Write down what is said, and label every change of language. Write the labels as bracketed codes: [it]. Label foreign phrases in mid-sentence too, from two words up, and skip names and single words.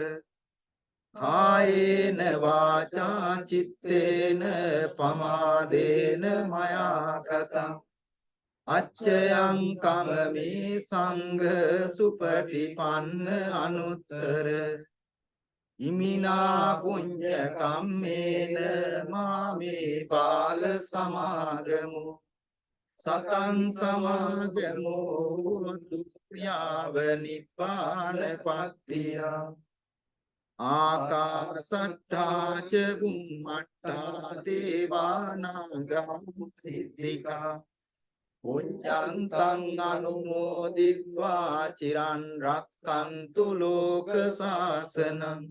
[pi] කායේන වාචා චිත්තේන පමාදේන මයා කතං අච්චයං කමමේ සංඝ සුපටිපන්න අනුත්තර ඉමිනා පුඤ්ඤ කම්මේන මාමේ බාල සමාගමු සතං සමාගමෝ දුක්ඛාව නිපාන පත්තිය ආකාසට්ඨා ච බුම්මට්ඨා දේවානාගා මුඛිතිකා පුඤ්ඤන්තං අනුමෝදිत्वा චිරන් රක්ඛන්තු ලෝක සාසනං